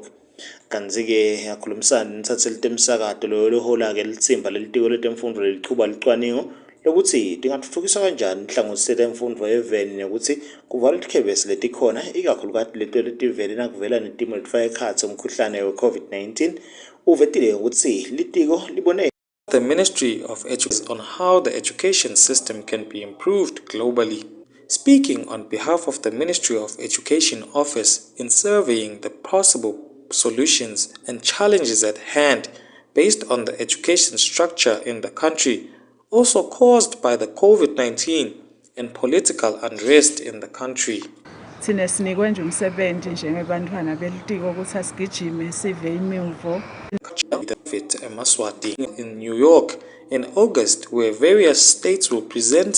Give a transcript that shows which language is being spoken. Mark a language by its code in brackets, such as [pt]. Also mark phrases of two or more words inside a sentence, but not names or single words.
[ss] Kanzi-ke yakhulumisana nithathe litemsakato lohola ke litsimba lelitiko letemfundvo lelichuba licwaningo lokuthi tingathuthukiswa kanjani inhlangothi letemfundvo eveni nokuthi kuvala izikhebesi letikhona ikakhulukazi leto letivele nakuvela netimo letifaka ekhatsi umkhuhlane we-COVID-19 uvetile ukuthi litiko libone [en] the Ministry of Education on how the education system can be improved globally. Speaking on behalf of the Ministry of Education Office in surveying the possible solutions and challenges at hand based on the education structure in the country, also caused by the COVID-19 and political unrest in the country. [ss] Thina sinikwe nje umsebenzi njengebantwana belitiko ukuthi asigijime sive imivo. [en] Yemaswati in New York in August, where various states will present